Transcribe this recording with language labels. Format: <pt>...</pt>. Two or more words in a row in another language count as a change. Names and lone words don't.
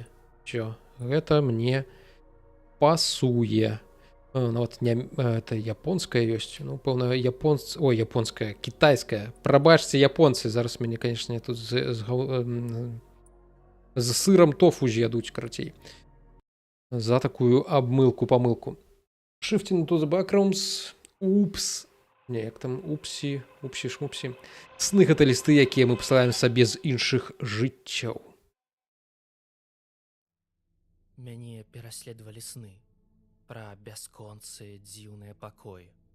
<be>Чё? Гэта мне пасуе. Нават не, это японская ёсць. Ну, пэўна, японская, кітайская. Прабачце, японцы. Зараз мяне, канешне, тут з сырам тофу з'ядуць, карацей. За такую памылку.</be> <en>Shifting to the backrooms.</en> <be>Упс. Не, як там упсі, шмупсі. Сны гэта лісты, якія мы пасылаем сабе з іншых жыццяў. Мяне пераследавалі сны пра бясконцыя дзіўныя пакоі.</be>